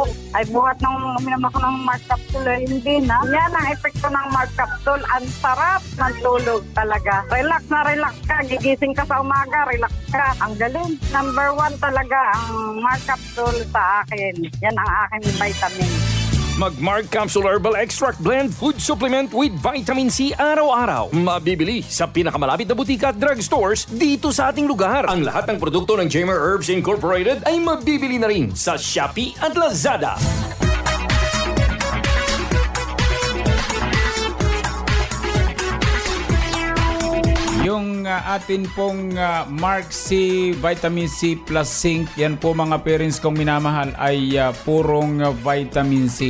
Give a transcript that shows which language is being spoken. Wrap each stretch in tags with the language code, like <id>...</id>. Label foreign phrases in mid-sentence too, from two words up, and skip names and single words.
<tl>Ay buhat nung uminom ako ng Mark Capsule, hindi na. Yan ang epekto ng Mark Capsule. Ang sarap ng tulog talaga. Relax na relax ka. Gigising ka sa umaga, relax ka. Ang galing. Number 1 talaga ang Mark Capsule sa akin. Yan ang aking vitamin. Mag-Mark Capsule Herbal Extract Blend Food Supplement with Vitamin C araw-araw. Mabibili sa pinakamalapit na butika at drugstores dito sa ating lugar. Ang lahat ng produkto ng Jamer Herbs Incorporated ay mabibili na rin sa Shopee at Lazada. Yung atin pong Mark C, Vitamin C plus Zinc, yan po mga parents kong minamahal ay purong vitamin C.</tl>